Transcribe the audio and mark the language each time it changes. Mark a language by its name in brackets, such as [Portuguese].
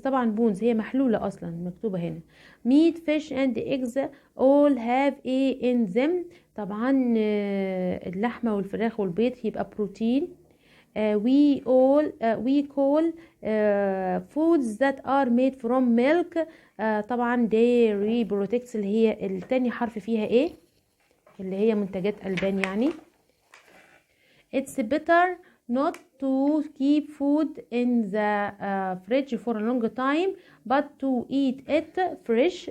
[Arabic] طبعا bones هي محلولة أصلا مكتوبة هنا. [English] Meat, fish and eggs all have in them. [Arabic] طبعا اللحمة والفراخ والبيض يبقى بروتين. [English] We call foods that are made from milk. [Arabic] طبعا [English] dairy products [Arabic] اللي هي التاني حرف فيها ايه اللي هي منتجات ألبان يعني. [English] It's better not to keep food in the fridge for a long time but to eat it fresh.